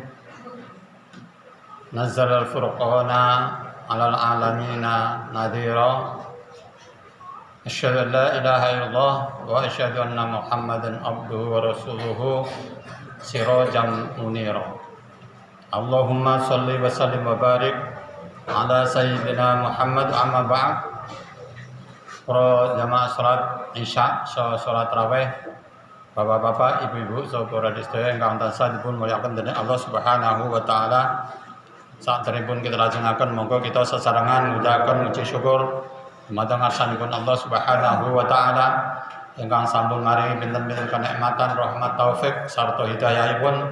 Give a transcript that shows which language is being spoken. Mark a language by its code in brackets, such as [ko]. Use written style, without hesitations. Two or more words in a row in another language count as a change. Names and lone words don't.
[ar] نزل الفرقان على العالمين نذيرا. أشهد أن لا إله إلا الله وأشهد أن محمدا عبده ورسوله سراجا منيرا. اللهم صل وسلم وبارك على سيدنا محمد أما بعد. [jv] Para jamaah salat Isya, salat tarawih, bapak-bapak, ibu-ibu, saudara sedaya ingkang tansah dipun mulyakaken dening [ar] الله سبحانه وتعالى. [jv] Saderengipun kita lajengaken monggo kita sesarengan ngucapken puji syukur dumateng ngarsanipun [ar] الله سبحانه وتعالى [jv] ingkang sampun maringi pinten-pinten kenikmatan, rahmat, taufik sarta hidayahipun.